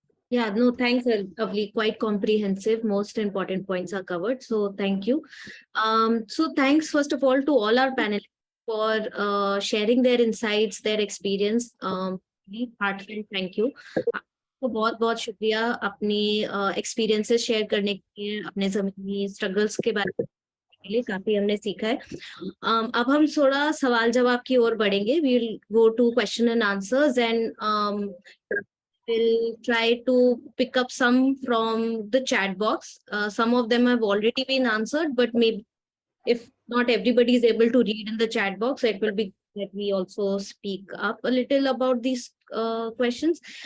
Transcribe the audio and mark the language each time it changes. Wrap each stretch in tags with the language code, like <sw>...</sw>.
<en>Yeah, no, thanks, Avli. Quite comprehensive. Most important points are covered. So thank you. So thanks, first of all, to all our panelists for sharing their insights, their experience. Really heartfelt thank you.</en> <hi>तो बहुत बहुत शुक्रिया अपनी experiences share करने के लिए, अपने ज़मीनी स्ट्रगल्स के बारे में के लिए काफी हमने सीखा है. अब हम थोड़ा सवाल जवाब की ओर बढ़ेंगे.</hi> <en>We will go to question and answers, and we'll try to pick up some from the chat box. Some of them have already been answered, but maybe if not everybody is able to read in the chat box, it will be that we also speak up a little about these questions.</en>